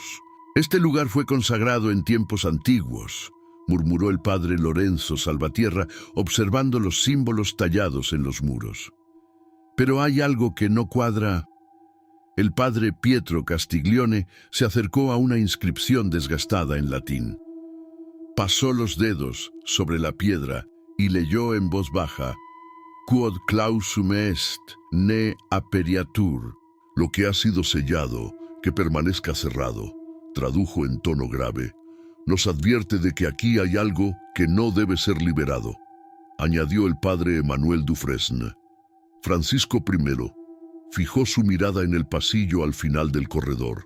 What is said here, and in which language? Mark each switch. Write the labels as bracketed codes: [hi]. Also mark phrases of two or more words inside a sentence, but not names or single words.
[es] «Este lugar fue consagrado en tiempos antiguos», murmuró el padre Lorenzo Salvatierra, observando los símbolos tallados en los muros. «Pero hay algo que no cuadra». El padre Pietro Castiglione se acercó a una inscripción desgastada en latín. Pasó los dedos sobre la piedra y leyó en voz baja: [la] «Quod clausum est, ne aperiatur». [es] «Lo que ha sido sellado, que permanezca cerrado», tradujo en tono grave. «Nos advierte de que aquí hay algo que no debe ser liberado», añadió el padre Emmanuel Dufresne. Francisco I fijó su mirada en el pasillo al final del corredor.